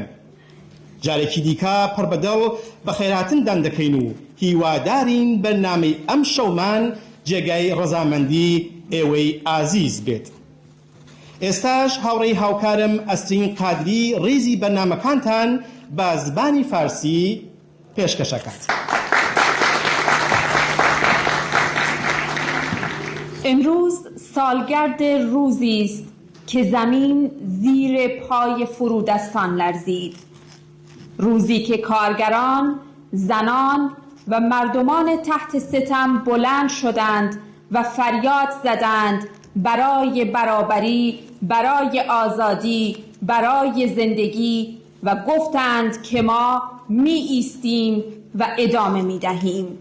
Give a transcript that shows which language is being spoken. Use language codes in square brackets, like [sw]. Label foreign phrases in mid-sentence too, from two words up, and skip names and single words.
[ckb] جارێکی دیکە پڕبەدڵ بە خێراتندان دەکەین و هیوادارین بەرنامەی ئەم شەومان جێگای ڕەزامەندی ئێوەی ئازیز بێت. ئێستاش هاوڕێی هاوکارم ئەسترین قادری ڕیزی بەرنامەکانتان بە زبانی فارسی پێشکەشەکات. [fa] امروز سالگرد روزی است که زمین زیر پای فرودستان لرزید. روزی که کارگران، زنان و مردمان تحت ستم بلند شدند و فریاد زدند برای برابری، برای آزادی، برای زندگی و گفتند که ما می ایستیم و ادامه می دهیم.